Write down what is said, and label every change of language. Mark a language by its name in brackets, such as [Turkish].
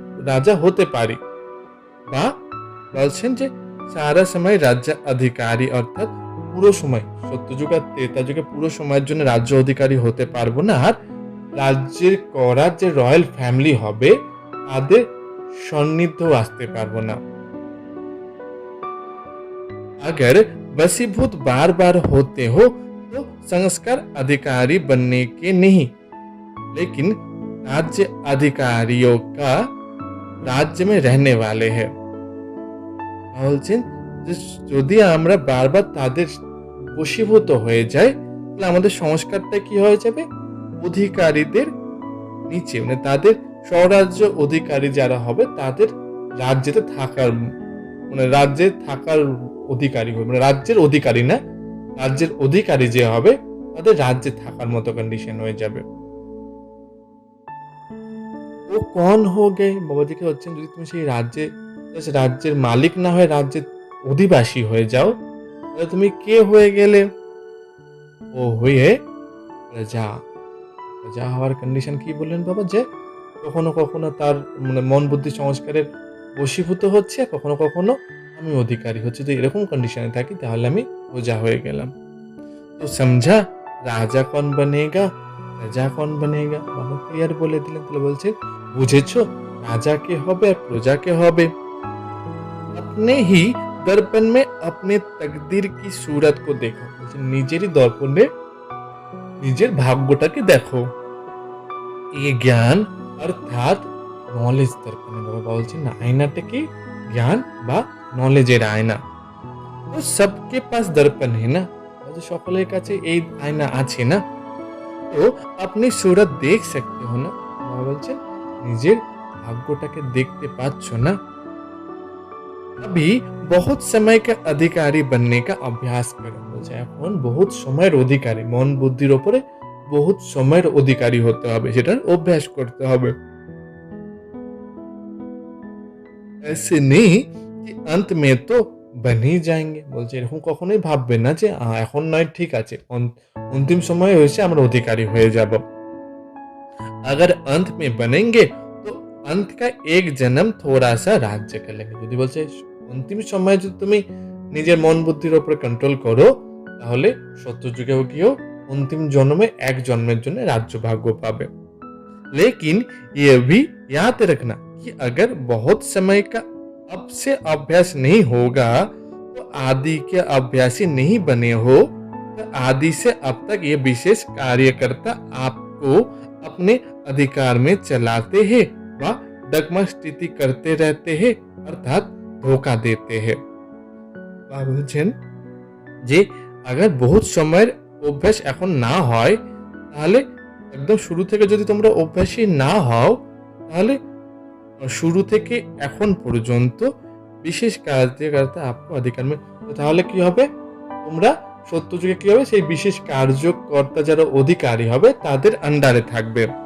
[Bangla] রাজা হতে পারি, বা বলছেন যে সারা সময় রাজ্য অধিকারী অর্থাৎ পুরো সময়, সত্য যুগ আর ত্রেতা যুগে পুরো সময়ের জন্য রাজ্য অধিকারী হতে পারবো না, আর রাজ্যের করার যে রয়্যাল ফ্যামিলি হবে তাদের সান্নিধ্যও আসতে পারবো না। [Hindi] अगर वशीभूत बार बार होते हो तो संस्कार अधिकारी बनने के नहीं, लेकिन राज्य अधिकारियों का राज्य में रहने वाले हैं। [Bangla] বলছেন যে যদি আমরা বারবার তাদের বশীভূত হয়ে যাই, তাহলে আমাদের সংস্কারটা কি হয়ে যাবে, অধিকারীদের নিচে, মানে তাদের স্বরাজ্য অধিকারী যারা হবে তাদের রাজ্যেতে থাকার, মানে রাজ্যে থাকার অধিকারী হবে, মানে রাজ্যের অধিকারী না, রাজ্যের অধিকারী যে হবে তাদের রাজ্যে থাকার মতো কন্ডিশন হয়ে যাবে। [Hindi] ও কন হো গে, [Bangla] বাবাজিকে হচ্ছেন যদি তুমি সেই রাজ্যের মালিক না হয়ে রাজ্যের অধিবাসী হয়ে যাও, তাহলে তুমি কে হয়ে গেলে, ও হয়ে প্রজা হওয়ার কন্ডিশন কি বললেন বাবা, যে কখনো কখনো তার মানে মন বুদ্ধি সংস্কারের বশীভূত হচ্ছে, কখনো কখনো আমি অধিকারী হচ্ছে, তো এরকম কন্ডিশনে থাকি তাহলে আমি প্রজা হয়ে গেলাম। [Hindi] তো সমঝা রাজা কন বনেগা প্রজা কন বনেগা, [Bangla] বাবা ক্লিয়ার বলে দিলেন। তাহলে বলছে বুঝেছো রাজা কে হবে আর প্রজা কে হবে। [Hindi] अपने ही दर्पण में अपने तकदीर की सूरत को देखो, [Bangla] নিজেরই দর্পণে নিজের ভাগ্যটাকে দেখো। এই জ্ঞান অর্থাৎ নলেজ দর্পণে, বাবা বলছেন না আয়নাটা কি জ্ঞান বা নলেজের আয়না। [Hindi] তো সবকে পাস দর্পণ है ना, [Bangla] সকলের কাছে এই আয়না আছে না, [Hindi] তো আপনি सूरत देख सकते हो ना, [Bangla] বাবা বলছেন নিজের ভাগ্যটাকে দেখতে পাচ্ছ না? [Hindi] अभी बहुत समय का अधिकारी बनने का अभ्यास करो। [Bangla] বলছে এখন বহুত সময়ের অধিকারী, মন বুদ্ধির ওপরে বহুত সময়ের অধিকারী হতে হবে, সেটার অভ্যাস করতে হবে। [Hindi] ऐसे नहीं कि अंत में तो बन ही जाएंगे। [Bangla] বলছে এরকম কখনোই ভাববে না যে এখন নয় ঠিক আছে, অন্তিম সময়ে হয়েছে আমরা অধিকারী হয়ে যাব। [Hindi] अगर अंत में बनेंगे तो अंत का एक जन्म थोड़ा सा राज्य कर लेंगे। [Bangla] যদি বলছে অন্তিম সময়ে যদি তুমি নিজের মন বুদ্ধির উপরে কন্ট্রোল করো, তাহলে সত্যযুগেও গিয়েও অন্তিম জন্মে এক জন্মের জন্য রাজ্য ভাগ্য পাবে। [Hindi] लेकिन ये भी याद रखना कि अगर बहुत समय का अब से अभ्यास नहीं होगा तो आदि के अभ्यासी नहीं बने हो, तो आदि से अब तक ये विशेष कार्यकर्ता आपको अपने अधिकार में चलाते हैं व डगमग स्थिति करते रहते हैं, अर्थात धोखा देते हैं। [Bangla] বলছেন যে [Hindi] अगर बहुत [Bangla] সময়ের অভ্যাস এখন না হয়, তাহলে একদম শুরু থেকে যদি তোমরা অভ্যাসী না হও, তাহলে শুরু থেকে এখন পর্যন্ত বিশেষ কার্যকর্তা [Hindi] আপকো অধিকার মে, [Bangla] তাহলে কি হবে, তোমরা সত্যযুগে কি হবে, সেই বিশেষ কার্যকর্তা যারা অধিকারী হবে তাদের আন্ডারে থাকবে।